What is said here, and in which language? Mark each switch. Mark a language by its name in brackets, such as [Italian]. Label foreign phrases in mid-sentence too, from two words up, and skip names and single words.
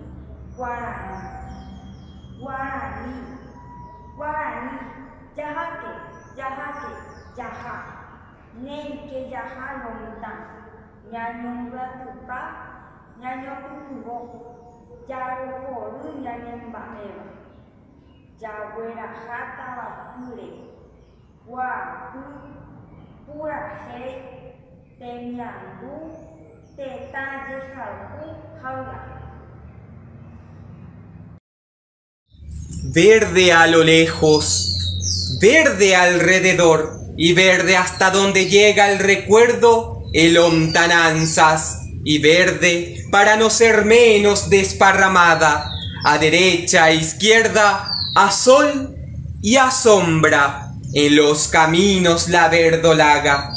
[Guarani] jaháke jaha néike jaha lomita ñañombyatýpa ñañopytyvõ jarohory ñanemba'éva jagueraha tavapýre guapy purahéi temiandu tetã jeharu hay'a. [Spanish] Verde a lo lejos, verde alrededor y verde hasta donde llega el recuerdo, el lontananzas, y verde para no ser menos desparramada, a derecha, a izquierda, a sol y a sombra, en los caminos la verdolaga.